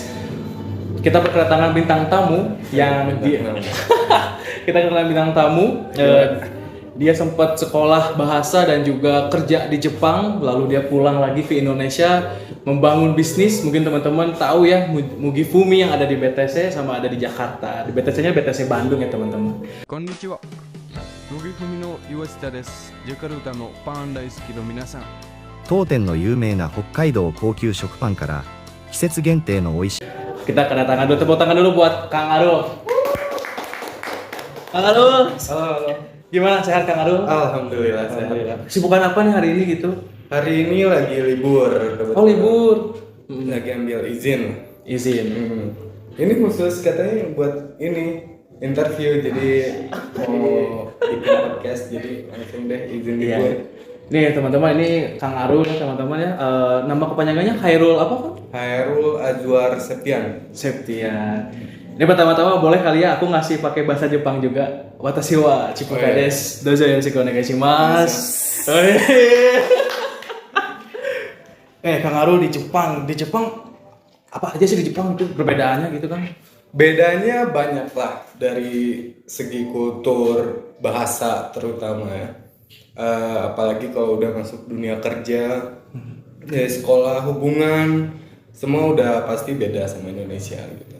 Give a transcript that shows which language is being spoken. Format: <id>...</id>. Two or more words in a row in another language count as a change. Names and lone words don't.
<id>Kita berkedatangan bintang tamu yang kita kedatangan bintang tamu. Dia sempat sekolah bahasa dan juga kerja di Jepang, lalu dia pulang lagi ke Indonesia membangun bisnis. Mungkin teman-teman tahu ya, Mugifumi yang ada di BTC sama ada di Jakarta. Di BTC-nya BTC Bandung ya teman-teman.</id> <ja>こんにちは。むぎふみの岩下です. ジャカルタのパン大好きの皆さん. 当店の有名な北海道高級食パンから季節限定の美味しい</ja> <id>Kita kedatangan dulu, tepuk tangan dulu buat Kang Arul. Kang Arul. Halo. Gimana, sehat Kang Arul? Alhamdulillah sehat. Sibukan apa nih hari ini gitu? Hari ini lagi libur. kebetulan. Oh libur. Lagi ambil izin. Izin. Ini khusus katanya buat ini interview, jadi mau bikin podcast, jadi langsung deh izin Iya. libur. Nih teman-teman, ini Kang Arul ya teman-teman ya. Nama kepanjangannya Khairul apa kan? Hairul Azwar Septian. Septian. Ini pertama-tama boleh kali ya aku ngasih pakai bahasa Jepang juga.</id> <ja>私はチプカです。どうぞよろしくお願いします.</ja> <id>Kang Arul di Jepang. Di Jepang apa aja sih di Jepang itu perbedaannya gitu kan? Bedanya banyak lah dari segi kultur, bahasa terutama ya. Apalagi kalau udah masuk dunia kerja, dari sekolah, hubungan, semua udah pasti beda sama Indonesia gitu.</id>